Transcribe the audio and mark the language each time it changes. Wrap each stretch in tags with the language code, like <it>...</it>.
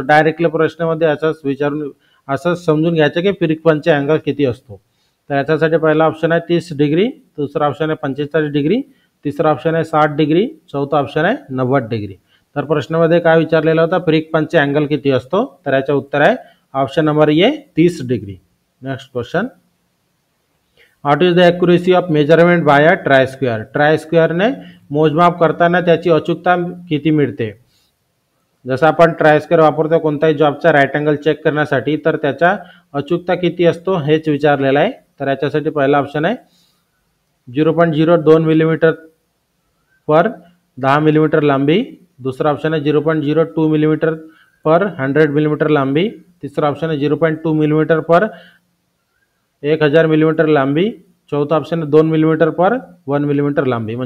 <mr>Directly प्रश्नामध्ये असंच समजून घ्यायचं की प्रिक पंचचा अँगल किती असतो. तर याच्यासाठी पहिला ऑप्शन आहे 30 डिग्री, दुसरा ऑप्शन आहे 45 डिग्री, तिसरा ऑप्शन आहे 60 डिग्री, चौथा ऑप्शन आहे 90 डिग्री. तर प्रश्नामध्ये काय विचारलेला होता, प्रिक पंचचा अँगल किती असतो. तर याचं उत्तर आहे option number A 30 degree.</mr> <en>Next question, what is the accuracy of measurement by a try square.</en> <mr>Try स्क्वेअरने मोजमाप करताना त्याची अचूकता किती मिळते. जसं आपण ट्राय स्क्वेअर वापरतो कोणताही जॉबचा राईट अँगल चेक करण्यासाठी, तर त्याचा अचूकता किती असतो हेच विचारलेलं आहे. तर याच्यासाठी पहिला ऑप्शन आहे 0.02 मिलीमीटर पर 10 मिलीमीटर लांबी, दुसरा ऑप्शन आहे 0.02 मिलीमीटर पर 100 मिलीमीटर लांबी, तिसरा ऑप्शन आहे 0.2 मिलीमीटर पर 1000 मिलीमीटर लांबी, चौथा ऑप्शन आहे 2 मिलीमीटर पर 1 मिलीमीटर लांबी.</mr>